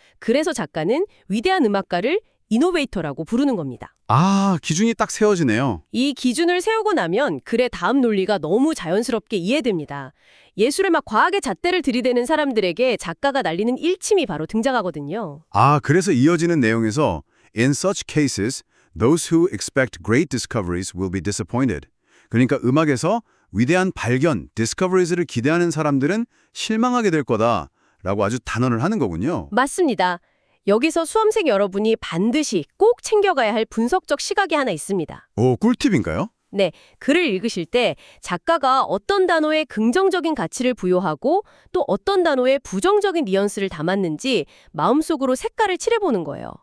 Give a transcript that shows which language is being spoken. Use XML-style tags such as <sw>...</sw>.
<ko>그래서 작가는 위대한 음악가를 이노베이터라고 부르는 겁니다. 아, 기준이 딱 세워지네요. 이 기준을 세우고 나면 글의 다음 논리가 너무 자연스럽게 이해됩니다. 예술에 막 과학의 잣대를 들이대는 사람들에게 작가가 날리는 일침이 바로 등장하거든요. 아, 그래서 이어지는 내용에서</ko> <en>In such cases, those who expect great discoveries will be disappointed.</en> <ko>그러니까 음악에서 위대한 발견, discoveries를 기대하는 사람들은 실망하게 될 거다라고 아주 단언을 하는 거군요. 맞습니다. 여기서 수험생 여러분이 반드시 꼭 챙겨가야 할 분석적 시각이 하나 있습니다. 오, 꿀팁인가요? 네, 글을 읽으실 때 작가가 어떤 단어에 긍정적인 가치를 부여하고 또 어떤 단어에 부정적인 뉘앙스를 담았는지 마음속으로 색깔을 칠해보는 거예요.</ko>